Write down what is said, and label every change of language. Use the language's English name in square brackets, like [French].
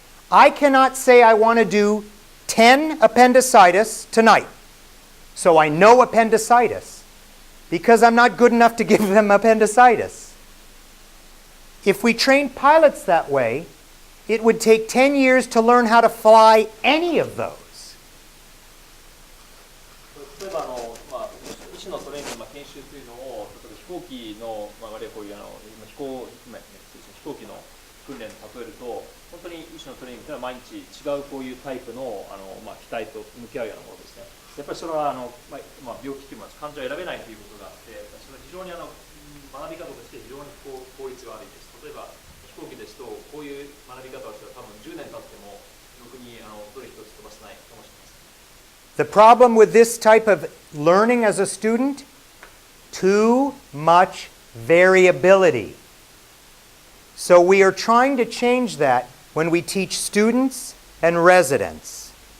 [English] I cannot say I want to do 10 appendicitis tonight. So I know appendicitis, because I'm not good enough to give them appendicitis. If we train pilots that way, it would take 10 years to learn how to fly any of those. [Japanese] 例えば医師のトレーニング、研修というのを、例えば飛行機の、あるいはこういう飛行機の訓練で例えると、本当に医師のトレーニングというのは毎日違うこういうタイプの機体と向き合うようなものですね。やっぱりそれは病気というのは患者を選べないということがあって、それは非常に学び方として非常に効率が悪いです。例えば飛行機ですと、こういう学び方をしたら多分10年経ってもろくにどれ一つ飛ばせないかもしれません。 [English] The problem with this type of learning as a student? Too much variability. So we are trying to change that when we teach students and residents.